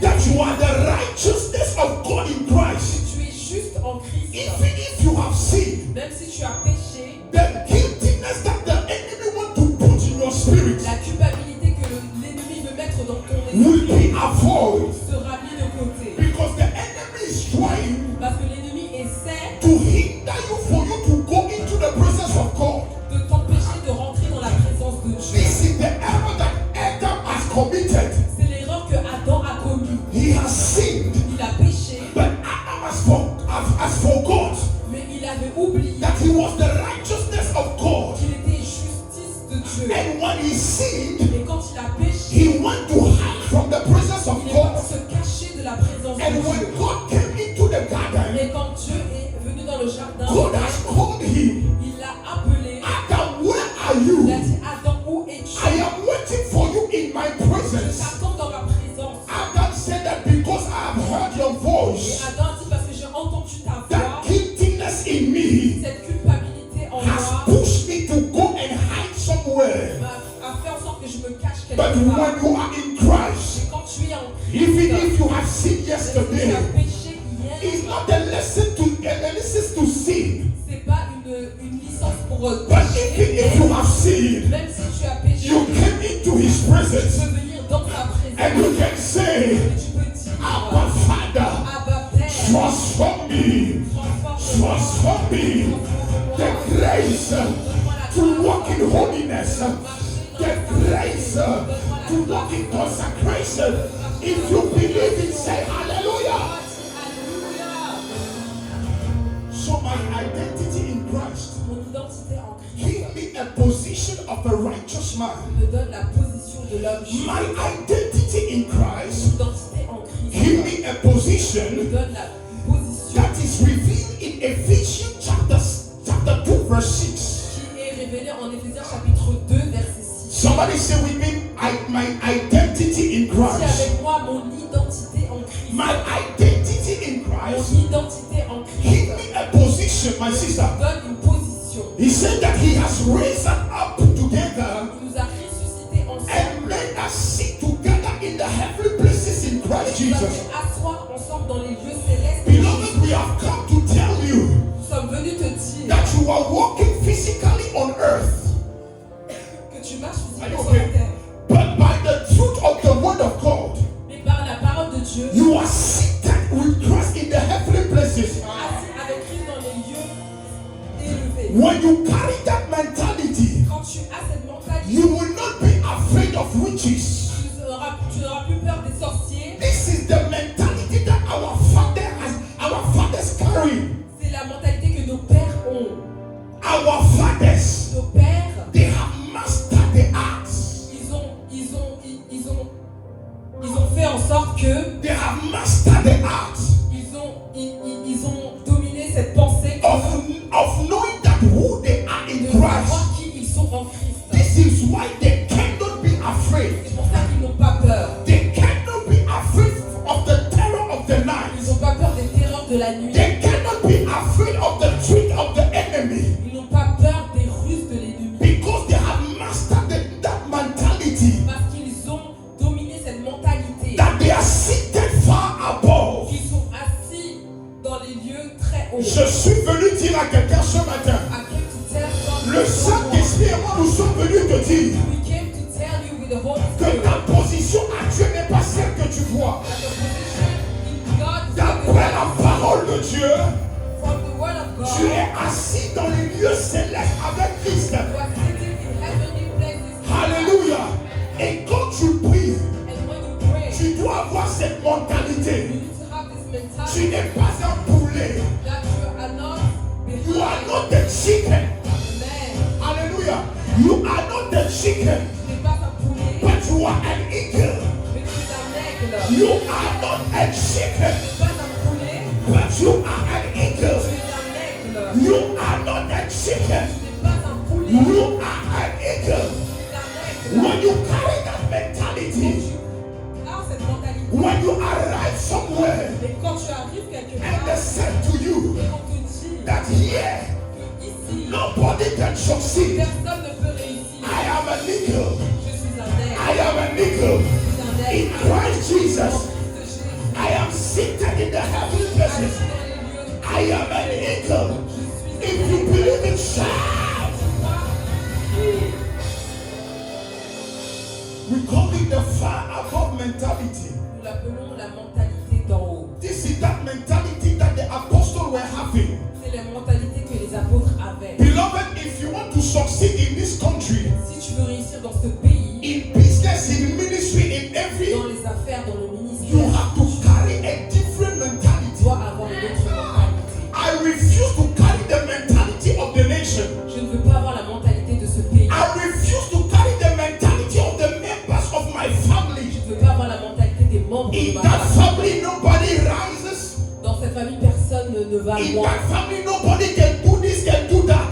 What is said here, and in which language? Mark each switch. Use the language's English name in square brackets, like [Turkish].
[English] that you are the righteousness of God in Christ, [French] que tu es juste en Christ, [English] even if you have sinned, [French] même si tu as péché, [English] the guiltiness that the enemy want to put in your spirit [French] la culpabilité que l'ennemi veut mettre dans ton [English] will [French] esprit [English] be avoided, [French] sera mise de côté. [English] because the enemy is trying [French] Parce que l'ennemi essaie [English] to hinder you for you to go into the presence of God. [French] de t'empêcher de rentrer dans la présence de Dieu. [English] This is the error that Adam has committed. [French] C'est l'erreur que Adam a commis. [English] He has sinned, [French] Il a péché, [English] but Adam has forgot [French] mais il avait oublié [English] that he was the righteousness of God. [French] qu'il était justice de Dieu. [English] And when he sinned, [French] Et quand il a péché, [English] he went to hide from the presence of [French] il est venu [English] God. [French] se cacher de la présence de [English] And when [French] Dieu. [English] God came into the garden, [French] Et quand Dieu est venu dans le jardin, [English] God has called him. [French] il l'a appelé. [English] Adam, where are [French] Il [English] you? [French] a dit, Adam, où [English] I [French] es-tu? [English] am waiting for you in my [French] Je [English] presence. [French] t'attends dans ma présence. [English] Adam said that because I have heard your [French] Et [English] voice, [French] Adam dit, parce que j'ai entendu ta voix, [English] that guiltiness in me [French] cette culpabilité en [English] has [French] moi [English] pushed me to go and hide somewhere. [French] a fait en sorte que je me cache quelque [English] But [French] part. [English] when you are in Christ, [French] Et quand tu es en [English] even [French] Christ, [English] if you have sinned [French] si tu [English] yesterday, [French] as péché hier, [English] it's not a lesson to sin. [French] c'est pas une licence pour [English] But even if you [French] pécher. [English] have sinned, [French] Même si tu as péché, [English] you came into His [French] tu [English] presence [French] peux venir dans sa présence. [English] and you can say, [French] Et tu peux dire, [English] Abba Father, [French] Abba Père, [English] transform me, transform me. The grace to walk in holiness, the grace to walk in consecration. If you believe it, say hallelujah. So my identity in Christ [French] Mon identité en Christ [English] give me a position of a righteous man. [French] me donne la position de l'homme juste. [English] My identity in Christ [French] L'identité en Christ [English] give me a [French] me [English] position [French] donne la position [English] that is revealed in Ephesians chapter 2 verse 6. [French] qui est révélée en Éphésiens chapitre 2 verset 6. [English] Somebody say with me, my identity in [French] Dis [English] Christ. [French] avec moi mon identité en Christ. [English] My identity in [French] Mon [English] Christ [French] identité en Christ [English] give me a position, my sister. [French] donne une position. [English] He said that He has raised us up together [French] Il nous a ressuscités ensemble. [English] and made us sit together in the heavenly places in Christ [French] Il nous a [English] Jesus. [French] fait asseoir ensemble dans les lieux célestes. [English] Beloved, we have come to tell you [French] Nous sommes venus te dire [English] that you are walking physically on earth, [French] que tu marches [English] Are you [French] physiquement sur [English] okay? [French] la terre. [English] but by the truth of the word of God, [French] Mais par la parole de Dieu, [English] you are seated with Christ in the heavenly places. [French] assis avec Christ dans les lieux élevés. [English] When you carry that mentality, [French] Quand tu as cette mentalité, [English] you will not be afraid of witches. [French] tu n'auras plus peur des sorciers. [English] This is the mentality that our fathers carry. [French] C'est la mentalité que nos pères ont. [English] Our fathers, [French] Nos pères, [English] they have mastered the arts. [French] ils ont fait en sorte que [English] They have mastered the arts [French] ils ont dominé cette pensée [English] of knowing that who they are in [French] de [English] Christ. [French] savoir qui ils sont en Christ. [English] This is why they cannot be afraid. [French] C'est pour ça qu'ils n'ont pas peur. [English] They cannot be afraid of the terror of the [French] Ils [English] night. [French] n'ont pas peur des terreurs de la nuit. [English] They cannot be afraid of the trick of the enemy. [French] Ils n'ont pas peur des ruses de l'ennemi. [English] Because they have mastered that mentality. [French] Parce qu'ils ont dominé cette mentalité. [English] That they are seated far above. [French] Qu'ils sont assis dans les lieux très hauts. Je suis venu dire à quelqu'un ce matin, [English] I came to tell [French] le Saint-Esprit et moi nous sommes venus te dire [English] We came to tell you with the Holy [French] que [English] Spirit [French] ta position actuelle n'est pas celle que tu vois. [English] that the position in God is not the [French] D'après la [English] right. [French] parole de Dieu, [English] From the word of God, [French] tu es assis dans les lieux célestes avec Christ. [English] you are sitting in heavenly places. [French] Alléluia. Et quand tu pries, Tu dois avoir cette mentalité. [English] You need to have this [French] Tu [English] mentality [French] n'es pas un poulet. [English] that you are not You are behind. not the chicken. Amen. Hallelujah. You are not the chicken, [French] Tu n'es pas un poulet, [English] but you are an eagle. [French] mais tu es un aigle. [English] You are not a chicken, [French] Tu n'es pas un poulet, [English] but you are an [French] tu [English] eagle. [French] es un aigle. [English] You are not a chicken. [French] Tu n'es pas un poulet, [English] You are an eagle. [French] tu es un aigle. [English] When you carry that mentality, [French] Quand cette mentalité, [English] when you arrive somewhere [French] et quand tu arrives quelque [English] and they [French] part, [English] say to you [French] et on te dit [English] that here [French] que ici, [English] nobody can succeed, [French] personne ne peut réussir. [English] I am an eagle. [French] Je suis un aigle. [English] I am an eagle. [French] Je suis un aigle. [English] Christ [French] En [English] Jesus, [French] Christ Jésus. [English] I am seated in the heavenly [French] Assis [English] places. [French] dans les lieux. [English] I am an eagle. [French] Je suis [English] If you believe it, shout. [French] Oui. [English] We call it the far above mentality. [French] Nous l'appelons la mentalité d'en haut. [English] This is that mentality that the apostles were having. [French] C'est la mentalité que les apôtres avaient. [English] Beloved, if you want to succeed in this country, [French] Si tu veux réussir dans ce pays, [English] in business, in ministry, in every, [French] dans les affaires, dans le [English] you [French] ministère, [English] have to carry a different [French] tu [English] mentality. [French] dois avoir une autre mentalité. [English] I refuse to carry the mentality of the nation. [French] Je ne veux pas avoir la mentalité de ce pays. [English] I refuse to carry the mentality of the members of my family. [French] Je ne veux pas avoir la mentalité des membres de [English] In [French] ma [English] that [French] famille. [English] family, nobody rises. [French] Dans cette famille, personne ne va [English] In [French] loin. [English] that family, nobody can do this, can do that.